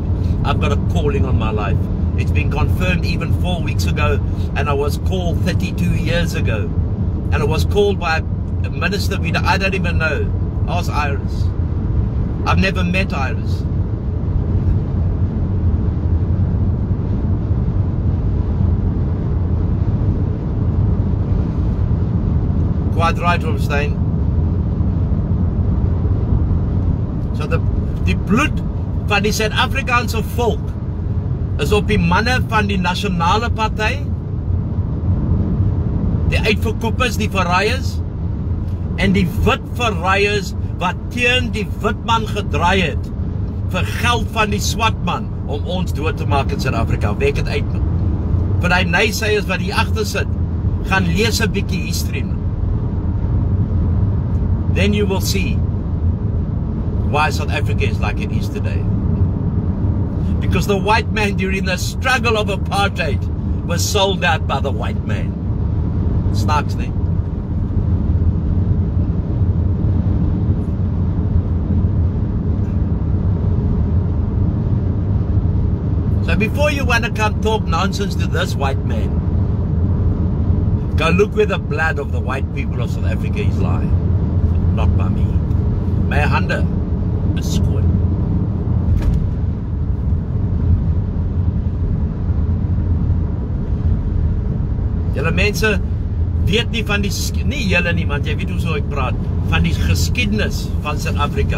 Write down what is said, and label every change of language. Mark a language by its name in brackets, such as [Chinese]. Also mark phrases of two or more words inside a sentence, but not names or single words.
[English] I've got a calling on my life. It's been confirmed even 4 weeks ago, and I was called 32 years ago, and I was called by a minister I don't even know. Ask Iris. I've never met Iris. Quite right, Romstein. [Afrikaans] So die bloed van die Suid-Afrikaanse volk is op die manne van die nasionale party, die uitverkoopers, die verraaiers, en die wit verraaiers wat teen die wit man gedraai het vir geld van die swart man om ons dood te maak in Suid-Afrika. Wek het uit, man. Vir die naysayers wat hier agter sit, gaan lees 'n bietjie history, man. [English] Then you will see why South Africa is like it is today. Because the white man during the struggle of apartheid was sold out by the white man. [Afrikaans] Snaaks, nee? [English] So before you want to come talk nonsense to this white man, go look where the blood of the white people of South Africa is lying. Not by me. [Afrikaans] My hande is skoon. Julle mense weet nie van die, nie julle nie, want jy weet hoe so ek praat, van die geskiedenis van Suid-Afrika.